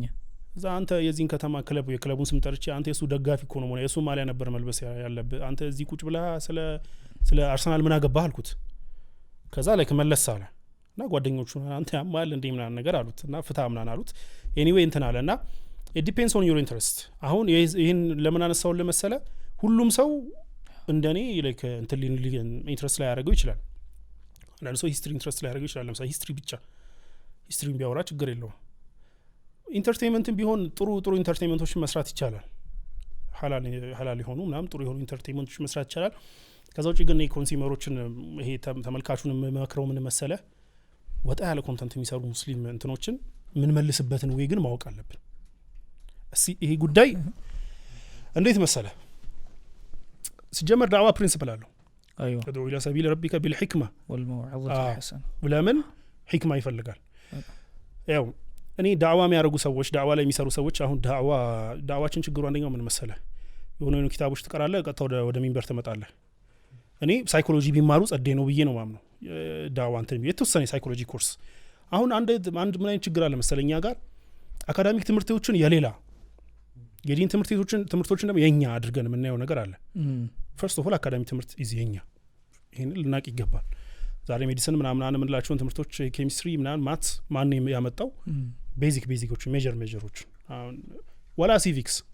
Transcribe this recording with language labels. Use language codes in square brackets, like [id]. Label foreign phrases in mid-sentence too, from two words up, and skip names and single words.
[am] እዛ አንተ የዚህን ከተማ የክለቡን ስም ጠርቼ አንተ የሱ ደጋፊ እኮ ነው የሱ ማሊያ ነበር መልበስ ያለብህ አንተ እዚህ ቁጭ ብለህ ስለ አርሰናል ምን አገባህ አልኩት ከዛ ላይክ መለስ አለ እና ጓደኞቹ አንተ ያማል እንዴ ምናምን ነገር አሉት እና ፍታ ምናምን አሉት ኤኒዌይ እንትን አለና [en] it depends on your interest [am] አሁን ይሄን ለምን አነሳው ለመሰለ ሁሉም ሰው እንደኔ ላይክ እንትን ኢንትረስት ላይ ያደርገው ይችላል አንዳንድ ሰው [en] history interest [am] ላይ ያደርገው ይችላል ለምሳሌ ሂስትሪ ብቻ ሂስትሪን ቢያወራ ችግር የለውም ኢንተርቴይንመንትም ቢሆን ጥሩ ኢንተርቴይንመንቶችን መስራት ይቻላል ሐላል የሆኑ ምናምን ጥሩ የሆኑ ኢንተርቴይንመንቶችን መስራት ይቻላል ከዛ ውጪ ግን የኮንሱመሮችን ይሄ ተመልካቹን መክረው ምን መሰለ ወጣ ያለ ኮንተንት የሚሰሩ ሙስሊም እንትኖችን ምን መልስበትን ወይ ግን ማወቅ አለብን ይሄ ጉዳይ እንዴት መሰለ ሲጀመር ዳዕዋ ፕሪንሲፕል አለው [ar] ايوه ادعو الى سبيل ربك بالحكمه والموعظه الحسنه [am] ለምን ሂክማ ይፈልጋል ያው እኔ ዳዕዋ የሚያደርጉ ሰዎች ዳዕዋ ላይ የሚሰሩ ሰዎች አሁን ዳዕዋችን ችግሩ አንደኛው ምን መሰለ የሆነ ኪታቦች ትቀራለህ ቀጥታ ወደ ሚንበር ትመጣለህ እኔ ሳይኮሎጂ ቢማሩ ጸዴ ነው ብዬ ነው ማምነው ዳዕዋ እንትን የተወሰነ [en] psychology course [am] አሁን አንድ ምን አይነት ችግር አለ መሰለኛ ጋር አካዳሚክ ትምህርቶችን የዲን ትምህርቶችን ደግሞ የኛ አድርገን የምናየው ነገር አለ [en] first of all [am] አካዳሚክ ትምህርት የኛ ይሄን ልናቅ ይገባል ዛሬ ሜዲሲን ምናምን የምንላቸውን ትምህርቶች ኬሚስትሪ ምናምን ማትስ ማን ያመጣው ቤዚኮች ሜጀሮች ወላ ሲቪክስ